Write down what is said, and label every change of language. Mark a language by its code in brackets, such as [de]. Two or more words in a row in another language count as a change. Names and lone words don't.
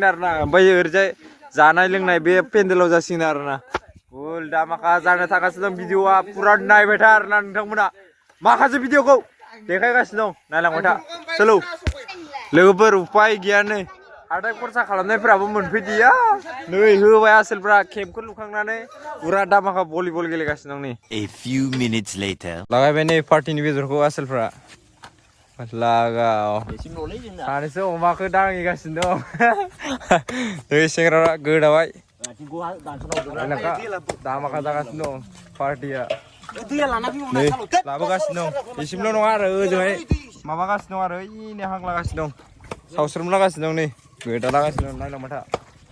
[brx] आरोना ओमफ्राय ओरैजाय जानाय लोंनाय बे पेन्डेलाव जासिगोन आरोना फुल दामाखा जानो थांगासिनो दं भिडिअआ फुरा नायबाय था आरोना नोंथांमोना माखासे भिडिअखौ देखायगासिनो दं नायलांबाय था सोलौ लोगोफोर उपाय गैया नै हाथाय खरसा खालामनायफोराबो मोनफैदिया नै होबाय आसोलफ्रा केम्पखौ लुखांनानै फुरा दामाखा भलिबल गेलेगासिनो दं नै [en] A few minutes later. [brx] लागायबाय नै पार्टिनि बेदरखौ आसोलफ्रा लागाव सानैसो अमाखौ दांहैगासिनो दं नै सेंग्राफ्रा गोदाबाय दामाखा जागासिनो दं पार्टिया नै लाबोगासिनो दं एसेमल' नङा आरो ओजोंहाय माबागासिनो दं आरो ओइनो हां लागासिनो दं सावस्रोम लागासिनो दं नै गोदा लागासिनो दं नायलांबाय था